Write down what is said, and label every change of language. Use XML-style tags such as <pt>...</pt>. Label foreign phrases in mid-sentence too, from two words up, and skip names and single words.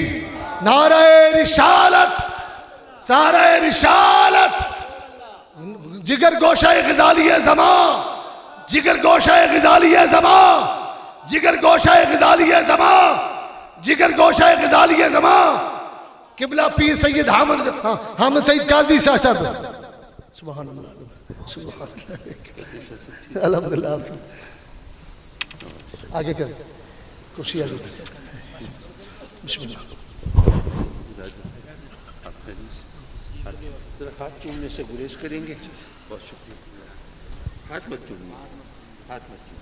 <hi>नारे रिसालत, सारे रिसालत, जिगर गोशाए ग़ज़ाली ज़मा, जिगर गोशाए ग़ज़ाली ज़मा, जिगर गोशाए ग़ज़ाली ज़मा, जिगर गोशाए ग़ज़ाली ज़मा, किबला पीर सैयद हामिद सईद काज़वी साहब।</hi> <ar>سبحان الله، سبحان الله، الحمد لله.</ar> <hi>आगे कर, कुर्सी आगे कर, बिस्मिल्लाह। हाथ चूमने से गुरेज करेंगे। बहुत शुक्रिया। हाथ मत चूमिए, हाथ मत चूमिए।</hi>